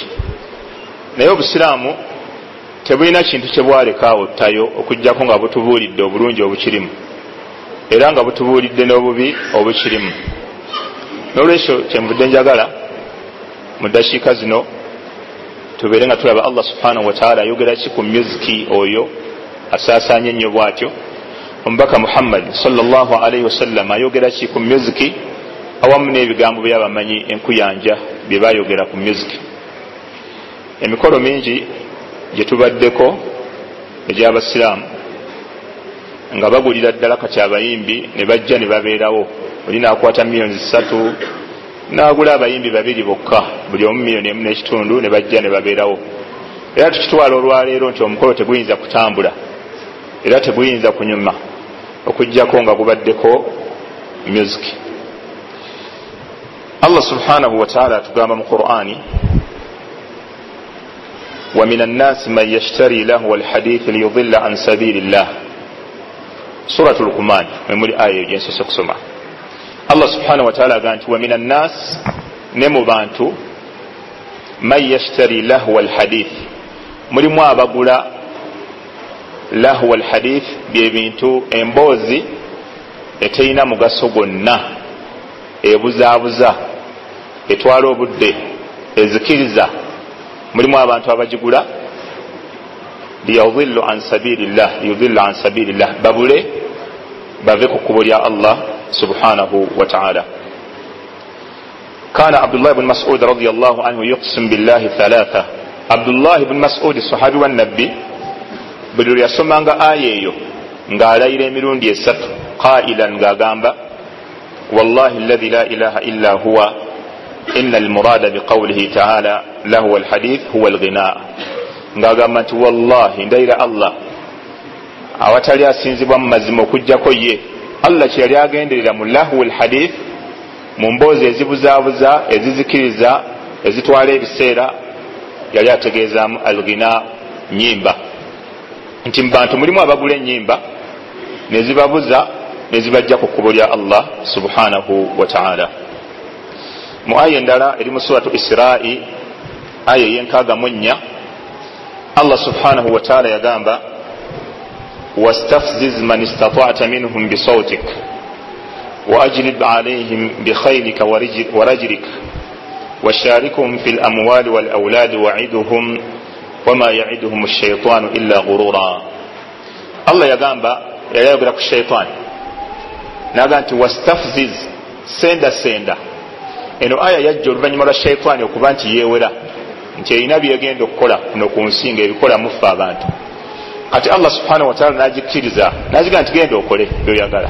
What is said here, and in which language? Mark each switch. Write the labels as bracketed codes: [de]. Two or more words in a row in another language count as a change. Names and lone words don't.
[lg] Naye obusiraamu tebulina kintu kye bwalekaawo ttayo okujjako nga butubuulidde obulungi obukirimu era nga butubuulidde n'obubi obukirimu. N'olwekyo kyenvudde njagala mu ddakiika zino tubeere nga tulaba Allah [ar] سبحانه وتعالى [lg] ayogera ki ku music oyo asaasaanye ennyo bw'atyo. Omubaka Muhammad [ar] صلى الله عليه وسلم [lg] ayogera ki ku music awamu n'ebigambo by'abamanyi enkuyanja bye bayogera ku music. Emikolo mingi gye tubaddeko egy'abasiraamu nga bagulira ddala kati abayimbi ne bajja ne babeerawo. Oli naakwata miliyoni 3 n'agula abayimbi 2 bokka, buli omu miliyoni 1.5 ne bajja ne babeerawo. Era tukitwala olwaleero nti omukolo teguyinza kutambula era teguyinza kunyuma okujjako nga gubaddeko music. Allah [ar] سبحانه وتعالى [lg] atugamba mu Qur'ani, [ar] ومن الناس من يشتري لهو الحديث ليضل عن سبيل الله. [lg] Suratul Luqman memuli aya gyensoose kusoma. Allah [ar] سبحانه وتعالى [lg] agamba nti [ar] ومن الناس, [lg] ne mu bantu, [ar] من يشتري لهو الحديث, [lg] mulimu abagula [ar] لهو الحديث [lg] bye bintu emboozi eteyina mugaso gwonna, ebuzaabuza, etwala obudde, ezikiriza. Mulimu abantu abagigula [ar] ليضلوا عن سبيل الله, [lg] babule bave ku kkubo lya Allah [ar] سبحانه وتعالى. كان عبد الله بن مسعود رضي الله عنه يقسم بالله ثلاثا. [lg] Abdullah ibn Mas'ud [ar] صحابي ونبي [lg] buli lwe yasomanga aya eyo ng'alayira emirundi 3 qailan ng'agamba [ar] والله الذي لا إله إلا هو إن المراد بقوله تعالى لهو الحديث هو الغناء. [lg] Ng'agamba nti wallahi ndayira Allah awatali asinzibwa mu mazima okujjako ye, Allah kye yali agenderera mu [ar] لهو الحديث, [lg] mu mboozi ezibuzaabuza, ezizikiriza, ezitwala ebiseera, yali ategeezaamu alghina, nyimba. Nti mu bantu mulimu abagula ennyimba ne zibabuza ne zibajja ku kkubo lya Allah [ar] سبحانه وتعالى. [lg] Mu aya endala eri mu suratu Isra'i aya y'enkaaga mu nnya, [ar] الله سبحانه وتعالى yagamba واستفزز من استطعت منهم بصوتك وأجلب عليهم بخيلك ورجلك وشاركهم في الأموال والأولاد وعدهم وما يعدهم الشيطان إلا غرورا. [lg] Allah yagamba yayogera ku shaytani naga nti wastafziz senda. Eno aya yajja oluvannyuma lwa shaytani okuba nti yeewera nti erina byegenda okukola kuno ku nsi nga ebikola mufa abantu. Kati Allah [ar] سبحانه وتعالى [lg] nagikkiriza nagiga nti genda okole byoyagala.